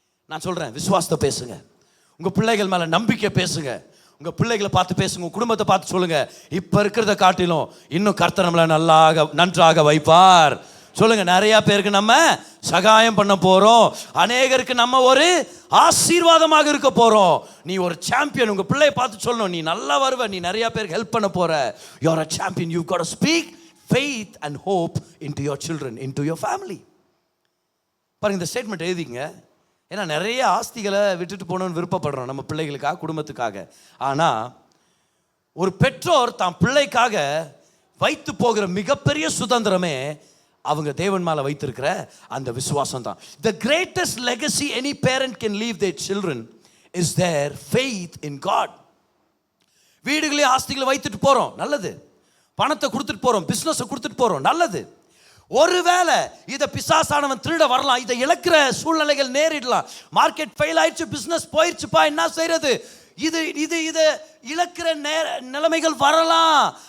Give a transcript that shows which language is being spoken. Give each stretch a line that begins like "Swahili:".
Tamil: நான் சொல்கிறேன், விசுவாசத்தை பேசுங்க, உங்கள் பிள்ளைகள் மேலே நம்பிக்கை பேசுங்க, உங்கள் பிள்ளைகளை பார்த்து பேசுங்க, உங்கள் குடும்பத்தை பார்த்து சொல்லுங்க, இப்போ இருக்கிறத காட்டிலும் இன்னும் கர்த்தர் நம்மளை நன்றாக வைப்பார். சொல்லுங்க, நிறைய பேருக்கு நம்ம சகாயம் பண்ண போறோம், அநேகருக்கு நம்ம ஒரு ஆசீர்வாதமாக இருக்க போறோம். நீ ஒரு சாம்பியன். உங்க பிள்ளையை பார்த்து சொல்லணும், நீ நல்லா வருவ, நீ நிறைய பேருக்கு ஹெல்ப் பண்ண போற.
English: You are a champion. You've got to speak faith and hope into your children, into your family.
Tamil: பாருங்க, இந்த ஸ்டேட்மெண்ட் எழுதிங்க. ஏன்னா நிறைய ஆஸ்திகளை விட்டுட்டு போகணும்னு விருப்பப்படுறோம் நம்ம பிள்ளைகளுக்காக, குடும்பத்துக்காக. ஆனால் ஒரு பெற்றோர் தான் பிள்ளைக்காக வைத்து போகிற மிகப்பெரிய சுதந்திரமே அவங்க தேவன் மேலே வைத்திருக்கிற அந்த விசுவாசம் தான்.
English: The greatest legacy any parent can leave their children is their faith in God.
Tamil: வீடுகளே ஆஸ்திகளை வைத்துட்டு போகிறோம், நல்லது. பணத்தை கொடுத்துட்டு போகிறோம், பிஸ்னஸை கொடுத்துட்டு போகிறோம், நல்லது. ஒருவேளை இதை பிசாசானவன் திருட வரலாம், இதை இழக்கிற சூழ்நிலைகள் நேரிடலாம். மார்க்கெட் ஃபெயில் ஆயிடுச்சு, பிஸ்னஸ் போயிடுச்சுப்பா, என்ன செய்யறது? இது இழக்கிற நிலைமைகள் வரலாம்.